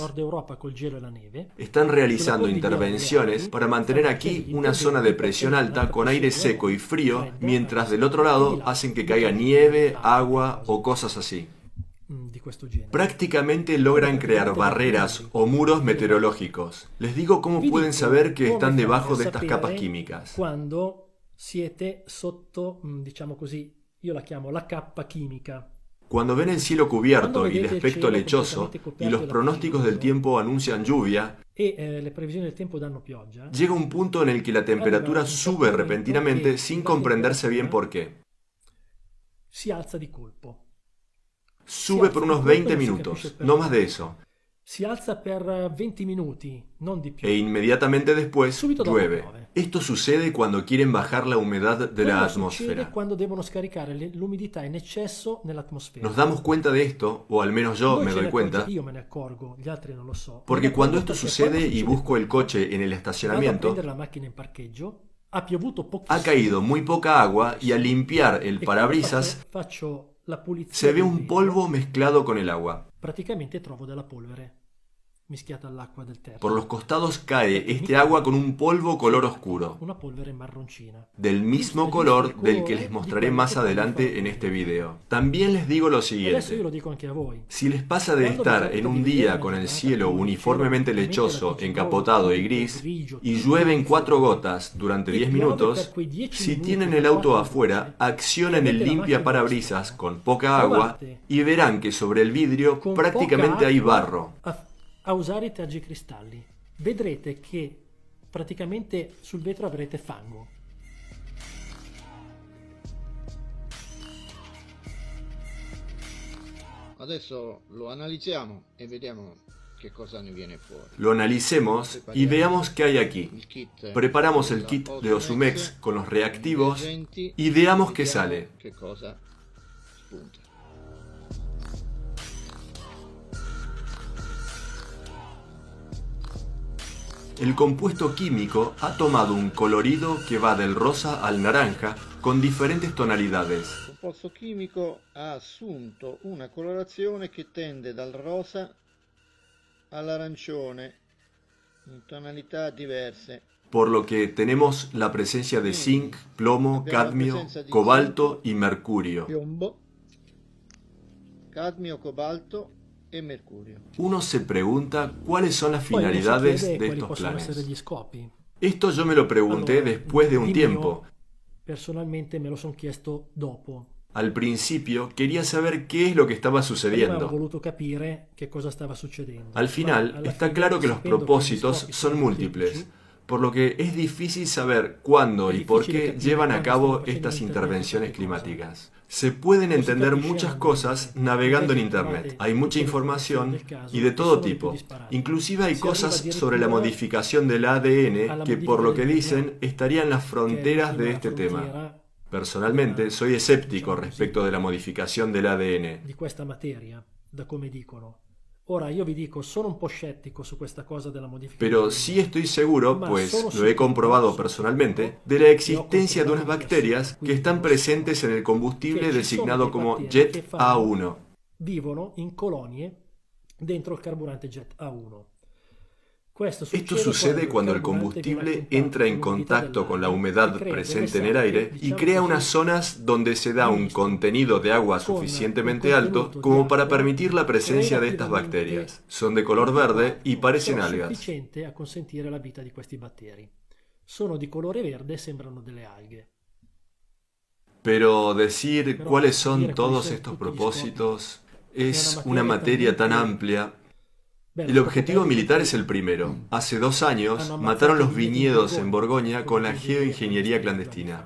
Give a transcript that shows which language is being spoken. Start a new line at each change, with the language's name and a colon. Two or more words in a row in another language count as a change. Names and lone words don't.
Spanish: Están realizando intervenciones para mantener aquí una zona de presión alta con aire seco y frío, mientras del otro lado hacen que caiga nieve, agua o cosas así. Prácticamente logran crear barreras o muros meteorológicos. Les digo cómo pueden saber que están debajo de estas capas químicas.
Italian: Cuando siete sotto, diciamo così, io la chiamo la cappa chimica.
Spanish: Cuando ven el cielo cubierto y de aspecto lechoso y los pronósticos del tiempo anuncian lluvia, llega un punto en el que la temperatura sube repentinamente sin comprenderse bien por qué.
Italian: Si alza di colpo.
Spanish: Sube por unos 20 minutos, no más de eso.
Italian: Si alza per 20 minuti, non di più. E
Spanish: inmediatamente después llueve. Esto sucede cuando quieren bajar la humedad de la atmósfera.
Italian: Cuando devono scaricare l'umidità in eccesso nell'atmosfera.
Spanish: Nos damos cuenta de esto, o al menos yo me doy cuenta,
Italian: io me ne accorgo, gli altri non lo so.
Spanish: Porque cuando esto sucede y busco el coche en el estacionamiento,
Italian: la macchina in parcheggio, ha piovuto pochissimo.
Spanish: Ha caído muy poca agua y al limpiar el parabrisas se ve un polvo mezclado con el agua.
Italian: Praticamente trovo della polvere mischiata all'acqua del terra.
Spanish: Por los costados cae este agua con un polvo color oscuro,
Italian: Una polvere marroncina.
Spanish: del mismo color del que les mostraré más adelante en este video. También les digo lo
Italian: Adesso io
Spanish: siguiente.
Italian: lo dico anche a voi.
Spanish: Si les pasa de estar en un día con el cielo uniformemente lechoso, encapotado y gris, y llueven 4 gotas durante 10 minutos, si tienen el auto afuera, accionen el limpia parabrisas con poca agua y verán que sobre el vidrio prácticamente hay barro.
Italian: A usare i tergicristalli. Vedrete che praticamente sul vetro avrete fango. Adesso lo analizziamo e vediamo
Spanish: Lo analicemos y veamos qué hay aquí. Preparamos el kit de Osumex con los reactivos y veamos qué sale. El compuesto químico ha tomado un colorido que va del rosa al naranja con diferentes tonalidades.
Italian: Il composto chimico ha assunto una colorazione che tende dal rosa all'arancione in tonalità diverse.
Spanish: Por lo que tenemos la presencia de zinc, plomo, cadmio, cobalto y mercurio.
Italian: Piombo, cadmio, cobalto e mercurio.
Spanish: Uno se pregunta cuáles son las finalidades de estos planes. Esto yo me lo pregunté después de un tiempo.
Italian: Personalmente me lo sono chiesto dopo.
Spanish: Al principio quería saber qué es lo que estaba sucediendo. Al final está claro que los propósitos son múltiples, por lo que es difícil saber cuándo y por qué llevan a cabo estas intervenciones climáticas. Se pueden entender muchas cosas navegando en Internet. Hay mucha información y de todo tipo. Inclusive hay cosas sobre la modificación del ADN que, por lo que dicen, estarían en las fronteras de este tema. Personalmente, soy escéptico respecto de la modificación del ADN.
Italian: Di questa materia, da come dicono. Ora io vi dico, sono un po' scettico su questa cosa della modificazione.
Spanish: Pero sí estoy seguro, pues lo he comprobado personalmente, de la existencia de unas bacterias que están presentes en el combustible designado como Jet A1.
Italian: Vivono in colonie dentro il carburante Jet A1.
Spanish: Esto sucede cuando el combustible entra en contacto con la humedad presente en el aire y crea unas zonas donde se da un contenido de agua suficientemente alto como para permitir la presencia de estas bacterias. Son de color verde y parecen algas.
Italian: Sufficiente a consentire la vita di questi batteri. Sono di colore verde e sembrano delle alghe.
Spanish: Pero decir cuáles son todos estos propósitos es una materia tan amplia. El objetivo militar es el primero. Hace 2 años mataron los viñedos en Borgoña con la geoingeniería clandestina.